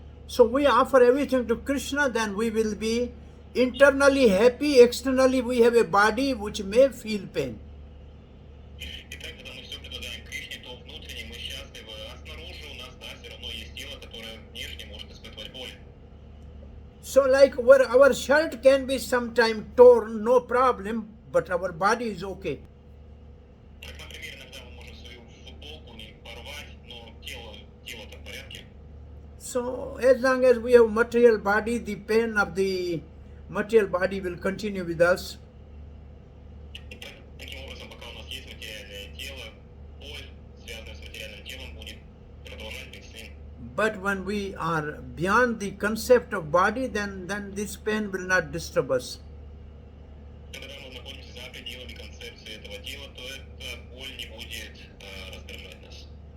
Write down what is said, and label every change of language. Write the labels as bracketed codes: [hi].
[en] So we offer everything to Krishna, then we will be internally happy, externally we have a body which may feel pain. [ru] Итак, когда мы все предлагаем Кришне, то внутренне мы счастливы, а снаружи у нас, да, все равно есть тело, которое внешне может испытывать боль. [en] So like our shirt can be sometime torn, no problem, but our body is okay. [ru] Так, например, иногда мы можем свою футболку не порвать, но тело-то в порядке. [en] So as long as we have material body, the pain of the material body will continue with us. [ru] И таким образом, пока у нас есть материальное тело, боль, связанная с материальным телом, будет продолжать быть с ним. [en] But when we are beyond the concept of body, then this pain will not disturb us. [ru] Когда мы находимся за пределами концепции этого тела, то эта боль не будет раздражать нас.